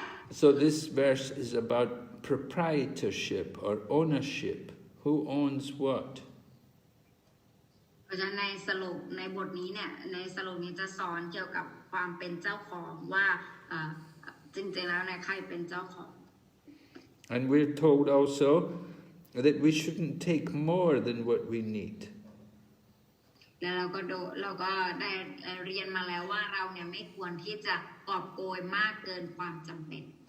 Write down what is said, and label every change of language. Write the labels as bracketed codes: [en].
[en] So this verse is about proprietorship or ownership. Who owns what? [th] เพราะฉะนั้นในบทนี้เนี่ยในสโลกนี้จะสอนเกี่ยวกับความเป็นเจ้าของว่าจริงๆแล้วในใครเป็นเจ้าของ [en] And we're told also that we shouldn't take more than what we need. [th] แล้วเราก็ได้เรียนมาแล้วว่าเราเนี่ยไม่ควรที่จะกอบโกยมากเกินความจำเป็น